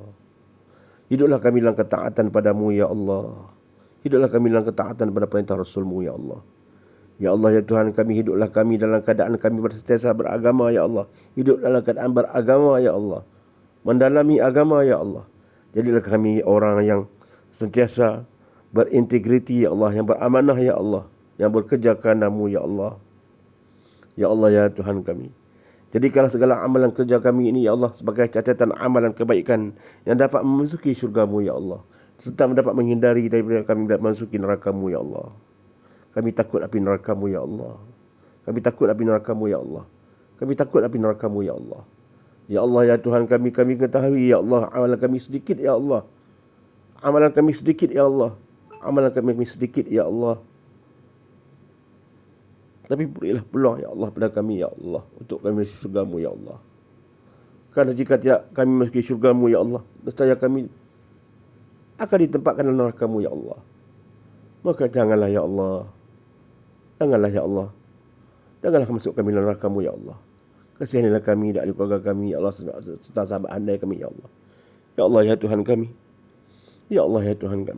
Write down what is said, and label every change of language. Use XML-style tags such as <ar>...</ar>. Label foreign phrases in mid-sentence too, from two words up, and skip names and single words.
<ms>Hiduplah kami dalam ketaatan padamu, ya Allah. Hiduplah kami dalam ketaatan pada perintah Rasulmu, ya Allah. Ya Allah, ya Tuhan kami, hiduplah kami dalam keadaan kami bersentiasa beragama, ya Allah. Hidup dalam keadaan beragama, ya Allah. Mendalami agama, ya Allah. Jadilah kami orang yang sentiasa berintegriti, ya Allah. Yang beramanah, ya Allah. Yang bekerja kerana-Mu, ya Allah. Ya Allah, ya Tuhan kami, jadikanlah segala amalan kerja kami ini, ya Allah, sebagai catatan amalan kebaikan yang dapat memasuki syurga-Mu, ya Allah. Serta dapat menghindari daripada kami memasuki neraka-Mu, ya Allah. Kami takut api neraka-Mu, ya Allah. Kami takut api neraka-Mu, ya Allah. Kami takut api neraka-Mu, ya Allah. Ya Allah, ya Tuhan kami ketahui, ya Allah, amalan kami sedikit, ya Allah. Amalan kami sedikit, ya Allah. Amalan kami sedikit, ya Allah. Tapi berilah peluang, ya Allah, pada kami, ya Allah, untuk kami masuk syurga-Mu, ya Allah. Kerana jika tidak kami masuk syurga-Mu, ya Allah, nescaya kami akan ditempatkan dalam neraka-Mu, ya Allah. Maka janganlah, ya Allah. Janganlah, ya Allah. Janganlah masuk kami dalam neraka-Mu, ya Allah. Kasihanilah kami dan ahli keluarga kami, ya Allah, serta sahabat andai kami, ya Allah. Ya Allah, ya Tuhan kami. Ya Allah, ya Tuhan kami.</ms>